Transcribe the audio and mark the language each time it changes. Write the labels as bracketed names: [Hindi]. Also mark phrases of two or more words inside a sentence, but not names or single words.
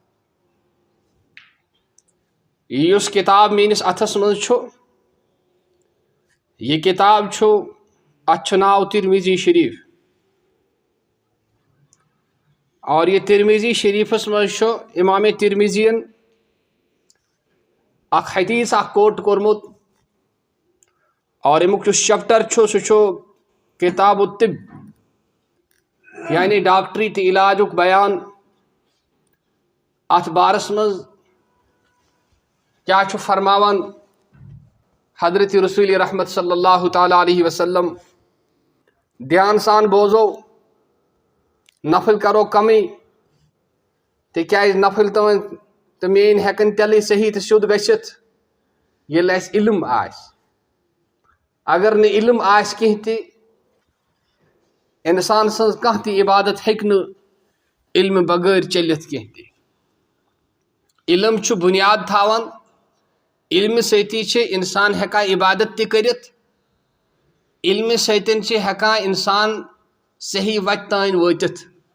[Kashmiri] یُس کتاب میٲنِس اتھس منٛز چھُ یہ کتاب چھُ اتھ چھُ ناو ترمذی شریٖف اور یہ ترمذی شریٖفس منٛز چھُ امام ترمذی ین اکھ حدیث اکھ کوٹ کوٚرمُت اور امیُک یُس چپٹر چھُ سُہ چھُ کتاب الطب یعنی ڈاکٹری تہٕ علاجُک بیان اتھ بارس منٛز کیاہ چھُ فرماوان حضرت رسول رحمت [Arabic] صلی اللہ تعالیٰ علیہ وسلم [Kashmiri] دھیان سان بوزو نفل کرو کمٕے تِکیازِ نفل تہٕ میٲنۍ ہٮ۪کن تیٚلے صحیح تہٕ سیوٚد گٔژھِتھ ییٚلہِ اَسہِ علم آسہِ اگر نہٕ علم آسہِ کینٛہہ تہِ انسان سٕنٛز کانٛہہ تہِ عبادت ہیٚکہِ نہٕ علمہٕ بغٲر چٔلِتھ کینٛہہ تہِ علم چھُ بُنیاد تھاوان علمہِ سۭتی چھِ انسان ہٮ۪کان عبادت تہِ کٔرِتھ علمہِ سۭتۍ چھِ ہٮ۪کان انسان صحیح وتہِ تانۍ وٲتِتھ